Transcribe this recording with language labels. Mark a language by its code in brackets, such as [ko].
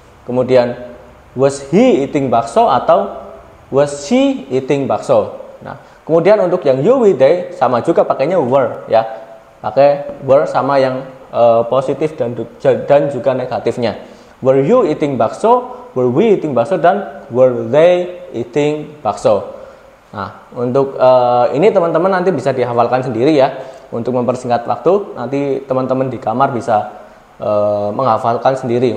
[en] Kemudian was he eating bakso atau was she eating bakso. [id] Nah, kemudian untuk yang you, we, they sama juga pakainya were ya. Pakai were sama yang positif dan juga negatifnya. [en] Were you eating bakso? Were we eating bakso? Dan were they eating bakso? [id] Nah, untuk ini teman-teman nanti bisa dihafalkan sendiri ya. Untuk mempersingkat waktu, nanti teman-teman di kamar bisa menghafalkan sendiri.